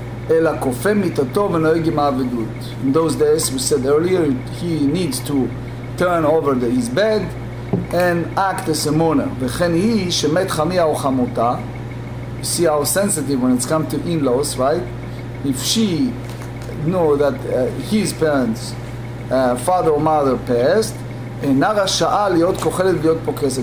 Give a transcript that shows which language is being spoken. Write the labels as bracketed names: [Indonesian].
[Hebrew] אלא כופה מיטתו ונוהג עם האבלות. [English] In those days, we said earlier, he needs to turn over his bed and act as a mourner. [Hebrew] וכן היא שמת חמיה או חמותה. [English] You see how sensitive when it's come to in-laws, right? If she know that his parents, father or mother passed, [Hebrew] אינה רשאה להיות כוחלת ולהיות פוקסת.